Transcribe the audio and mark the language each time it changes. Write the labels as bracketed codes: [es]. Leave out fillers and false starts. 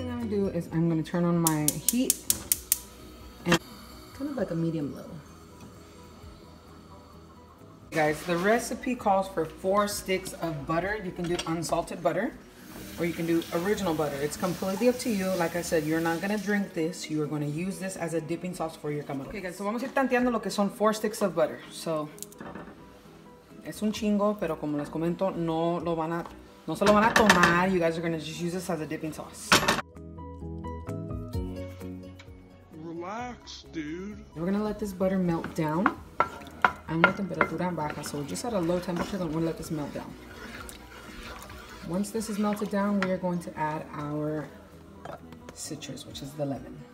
[en] Do is I'm going to turn on my heat, and kind of like a medium low. Guys, the recipe calls for 4 sticks of butter. You can do unsalted butter. or you can do original butter. It's completely up to you. Like I said, you're not gonna drink this. You are gonna use this as a dipping sauce for your camarón. Okay guys, so [es] vamos a ir tanteando lo que son [en] 4 sticks of butter. [es] So, es un chingo, pero como les comento, no se lo van a tomar. [en] You guys are gonna just use this as a dipping sauce. Relax, dude. We're gonna let this butter melt down. [es] A una temperatura baja, [en] so just at a low temperature, then we'll let this melt down. Once this is melted down, we are going to add our citrus, which is the lemon.